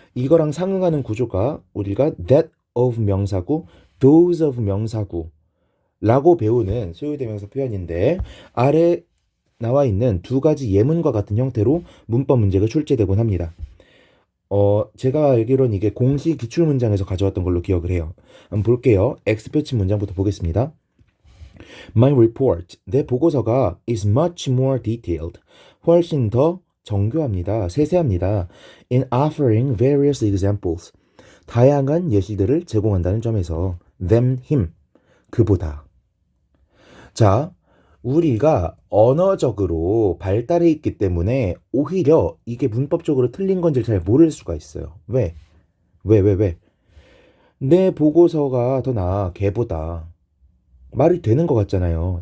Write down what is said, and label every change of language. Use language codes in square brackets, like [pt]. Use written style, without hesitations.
[ko] 이거랑 상응하는 구조가 우리가 that of 명사구, those of 명사구 라고 배우는 소유대명사 표현인데 아래 나와 있는 두 가지 예문과 같은 형태로 문법 문제가 출제되곤 합니다. 제가 알기로는 이게 공시 기출문장에서 가져왔던 걸로 기억을 해요. 한번 볼게요. X 표치 문장부터 보겠습니다. [en] My report, [ko] 내 보고서가 [en] is much more detailed, [ko] 훨씬 더 정교합니다. 세세합니다. [en] In offering various examples, [ko] 다양한 예시들을 제공한다는 점에서 [en] than him, [ko] 그보다. 자, 우리가 언어적으로 발달해 있기 때문에 오히려 이게 문법적으로 틀린 건지를 잘 모를 수가 있어요. 왜? 왜? 내 보고서가 더 나아, 걔보다. 말이 되는 것 같잖아요.